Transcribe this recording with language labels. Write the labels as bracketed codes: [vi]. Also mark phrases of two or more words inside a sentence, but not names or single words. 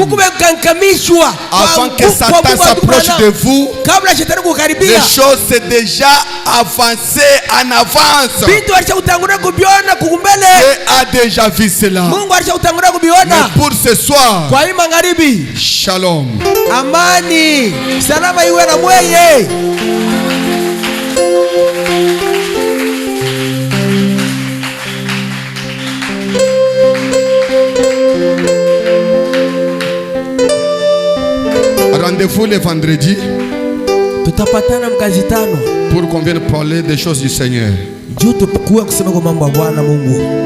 [fr] Avant que Satan s'approche de vous, les choses sont déjà avancées en avance. Dieu a déjà vu cela. Mais pour ce soir, shalom. [sw] Amani. Salama iwe na mweye. [fr] Rendez-vous le vendredi. [sw] Tutapatana mkazi tano. [fr] Pour qu'on vienne parler des choses du Seigneur. [sw] Juu tukue kusema kwa mambo ya Bwana Mungu.